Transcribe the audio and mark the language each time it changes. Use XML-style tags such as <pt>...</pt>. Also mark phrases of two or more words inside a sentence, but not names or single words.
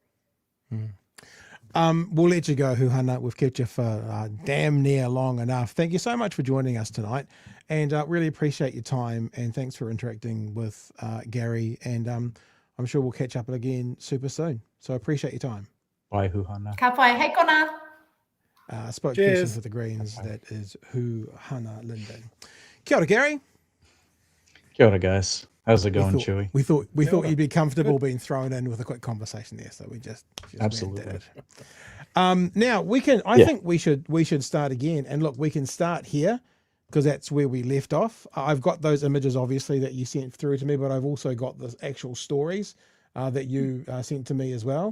<en>We'll let you go, Huhana. We've kept you for damn near long enough. Thank you so much for joining us tonight, and really appreciate your time, and thanks for interacting with Gary, and I'm sure we'll catch up again super soon. So appreciate your time. Bye, Huhana.</en> <mi>Ka pai, hei kona.</mi> <en>spokesperson Cheers. for the Greens, that is Huhana Lyndon.</en> <mi>Kia ora,</mi> <en>Gary.</en> <mi>Kia ora,</mi> <en>guys. How's it going, we Chewy? thought</en> <mi>Kia ora.</mi> <en>you'd be comfortable being thrown in with a quick conversation there, so we just Absolutely. did it. Now we can. I think we should start again, and look, we can start here because that's where we left off. I've got those images, obviously, that you sent through to me, but I've also got the actual stories that you sent to me as well.</en>